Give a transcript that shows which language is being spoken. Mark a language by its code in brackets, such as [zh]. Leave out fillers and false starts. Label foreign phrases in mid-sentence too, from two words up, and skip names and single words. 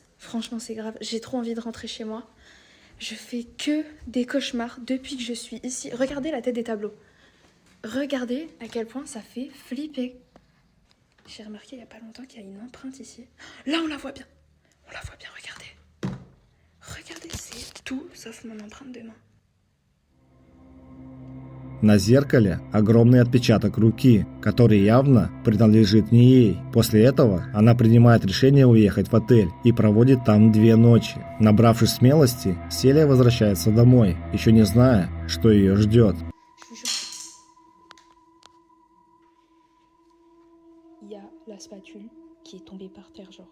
[fr] Franchement, c'est grave. J'ai trop envie de rentrer chez moi. Je fais que des cauchemars depuis que je suis ici. Regardez la tête des tableaux. Regardez à quel point ça fait flipper. J'ai remarqué il n'y a pas longtemps qu'il y a une empreinte ici. Là, on la voit bien. On la voit bien, regardez. Regardez, c'est tout sauf mon empreinte de main. [ru] На зеркале огромный отпечаток руки, который явно принадлежит не ей. После этого она принимает решение уехать в отель и проводит там 2 ночи. Набравшись смелости, Селия возвращается домой, еще не зная, что ее ждет. [fr] Il y a la spatule qui est tombée par terre, genre.